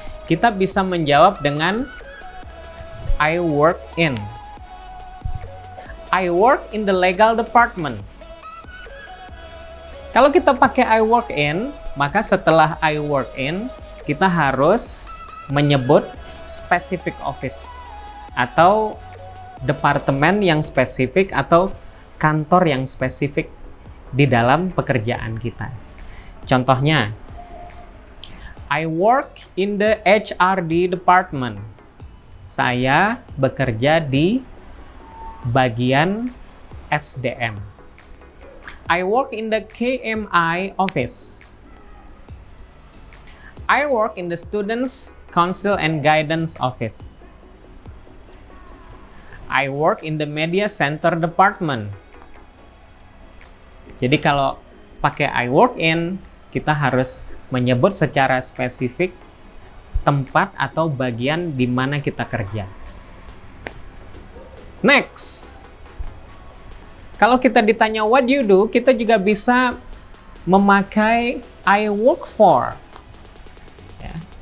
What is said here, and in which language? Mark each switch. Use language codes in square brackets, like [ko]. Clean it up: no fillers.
[id] Kita bisa menjawab dengan [en] I work in. I work in the legal department. [id] Kalau kita pakai [en] I work in, [id] maka setelah I work in, kita harus menyebut [en] specific office [id] atau departemen yang spesifik atau kantor yang spesifik di dalam pekerjaan kita. Contohnya, [en] I work in the HRD department. [id] Saya bekerja di bagian SDM. [en] I work in the KMI office. I work in the Students Council and Guidance office. I work in the Media Center department. [id] Jadi kalau pakai [en] I work in, [id] kita harus menyebut secara spesifik tempat atau bagian di mana kita kerja. Next, kalau kita ditanya [en] what do you do, [id] kita juga bisa memakai [en] I work for. [id] Ya.